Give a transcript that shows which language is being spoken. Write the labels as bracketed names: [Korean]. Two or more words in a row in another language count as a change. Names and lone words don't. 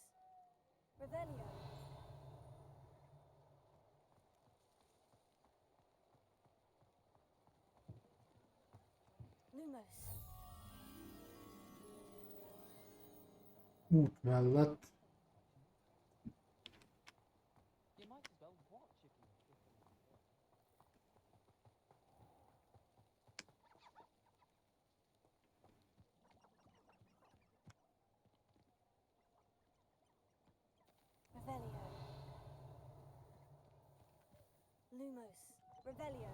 [Latin] Revelio. Lumos. [Hungarian] Út mellett. [English] You might as well watch if you [Latin] Revelio. Lumos. Revelio.